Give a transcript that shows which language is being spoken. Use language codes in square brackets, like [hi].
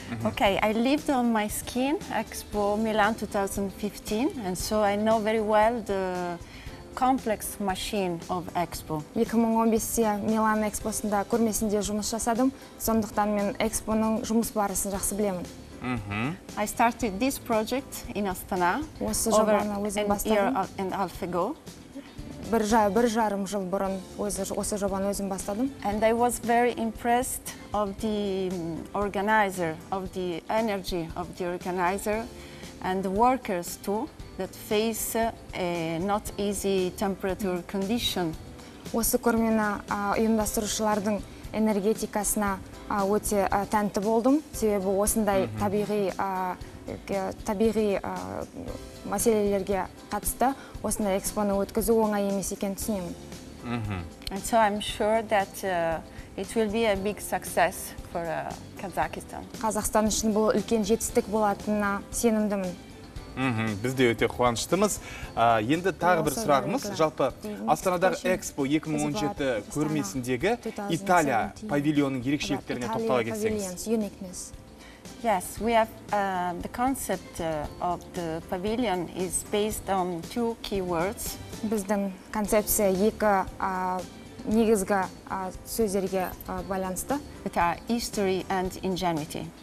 [en] Okay, I lived on my skin Expo Milan 2015, and so I know very well the complex machine of Expo. [kk] 2015-те Милан Экспосында көрмесінде жұмыс жасадым, сондықтан мен Экспоның жұмыс барысын жақсы білемін. [en] I started this project in Astana over a year and a half ago. [kk] Бір жарым жыл бұрын осы жобаны өзім бастадым. [en] And I was very impressed of the organizer, of the energy of the organizer and the workers too, that face a not easy temperature condition. [kk] Осы көрмені ұйымдастырушылардың энергетикасына өте тәнті болдым, себебі осындай табиғи мәселелерге қатысты осындай экспоны өткізу оңай емес екенін түсінемін. [en] And so I'm sure that it will be a big success for Kazakhstan. [kk] Қазақстан үшін бұл үлкен жетістік болатынына сенімдімін. Біз де өте қуаныштымыз. Енді тағы бір сұрағымыз, жалпы Астанадағы Экспо 2017 көрмесіндегі Италия павильонының ерекшеліктеріне тоқтала кетсеңіз. [en] Yes, we have the concept of the pavilion is based on two keywords. [kk] Біздің концепция екі негізгі сөздерге байланысты. [en] That are history and ingenuity.